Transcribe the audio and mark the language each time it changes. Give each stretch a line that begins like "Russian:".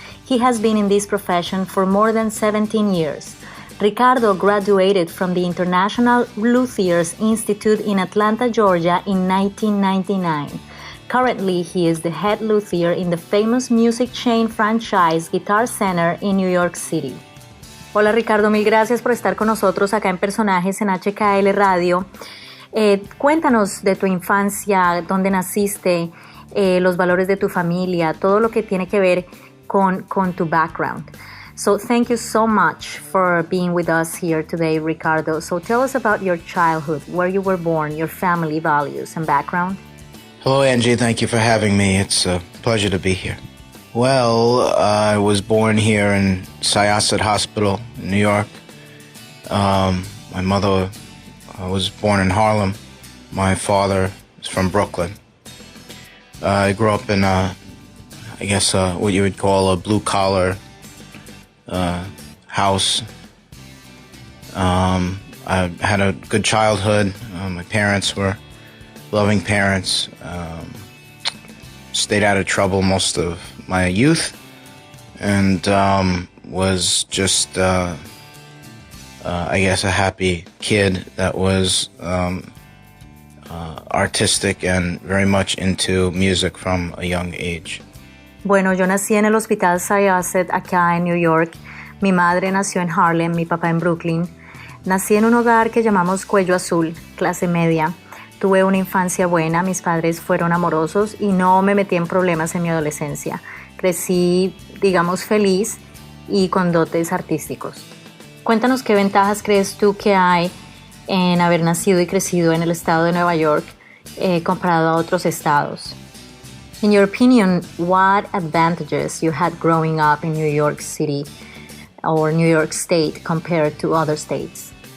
English: He has been in this profession for more than 17 years. Ricardo graduated from the International Luthiers Institute in Atlanta, Georgia in 1999. Currently, he is the head luthier in the famous music chain franchise Guitar Center in New York City.
Spanish: Hola Ricardo, mil gracias por estar con nosotros acá en Personajes en HKL Radio. Cuéntanos de tu infancia, dónde naciste, los valores de tu familia, todo lo que tiene que ver con tu background.
English: So thank you so much for being with us here today, Ricardo. So tell us about your childhood, where you were born, your family values and background. Hello, Angie. Thank you for having me. It's a pleasure to be here. Well, I was born here in Syosset Hospital in New York. My mother was born in Harlem. My father is from Brooklyn. I grew up in, what you would call a blue-collar house. I had a good childhood. My parents were loving parents. Stayed out of trouble most of my youth. And was just... a happy kid that was artistic and very much into music from a young age.
Spanish: Bueno, yo nací en el Hospital Syosset acá en New York. Mi madre nació en Harlem, mi papá en Brooklyn. Nací en un hogar que llamamos Cuello Azul, clase media. Tuve una infancia buena, mis padres fueron amorosos y no me metí en problemas en mi adolescencia. Crecí, digamos, feliz y con dotes artísticos. Cuéntanos qué ventajas crees tú que hay en haber nacido y crecido en el estado de Nueva York comparado a otros estados.
English: In your opinion, what advantages you had growing up in New York City or New York State compared to other states?